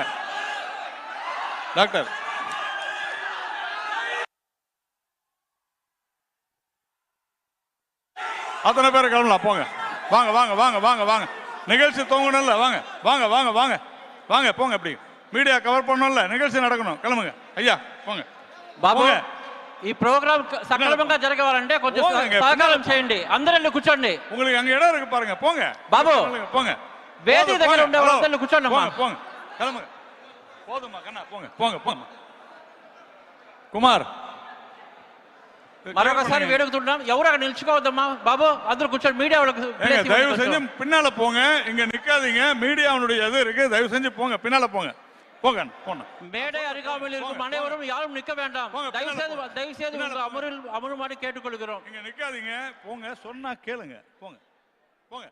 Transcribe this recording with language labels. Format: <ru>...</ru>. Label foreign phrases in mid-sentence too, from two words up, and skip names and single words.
<ta>டாக்டர் அத்தனை பேரை கிளம்பலாம், போங்க. வாங்க வாங்க வாங்க வாங்க வாங்க. நிகழ்ச்சி தூங்கணும்ல, வாங்க வாங்க வாங்க வாங்க வாங்க, போங்க. அப்படி</ta> <en>media cover</en> <ta>பண்ணணும்ல, நிகழ்ச்சி நடக்கணும். கிளம்புங்க ஐயா, போங்க.</ta> <te>బాబు ఈ ప్రోగ్రామ్ సక్రమంగా జరగాలంటే కొంచెం సహకారం చేయండి. అందరూ వెళ్ళి కూర్చోండి.</te> <ta>உங்களுக்கு அங்க இடம் இருக்கு பாருங்க, போங்க.</ta> <te>బాబు</te> <ta>போங்க.</ta> <te>వేది దగ్గర ఉండే వాళ్ళందరూ కూర్చోండి.</te> <ta>போங்க போங்க, கிளம்புங்க. போதுமா கண்ணா, போங்க போங்க போங்க.</ta> <te>కుమార్ మరొకసారి వేడుకుతున్నాం, ఎవరు అక్కడ నిల్చుకోవద్దమ్మా బాబు, అందరూ కూర్చోండి. మీడియా వాళ్ళకి</te> <ta>దయவு செஞ்சு பின்னால போங்க, இங்க நிக்காதீங்க. மீடியாவுடைய இது இருக்கு, தயவு செஞ்சு போங்க, பின்னால போங்க. போங்க போங்க. மேடை அருகாமையில் இருக்கும் அனைவரும் யாரும் நிக்க வேண்டாம். தயவு செய்து அமருமாறு கேட்டுக்கொள்கிறோம். இங்க நிக்காதீங்க, போங்க. சொன்னா கேளுங்க, போங்க போங்க.</ta>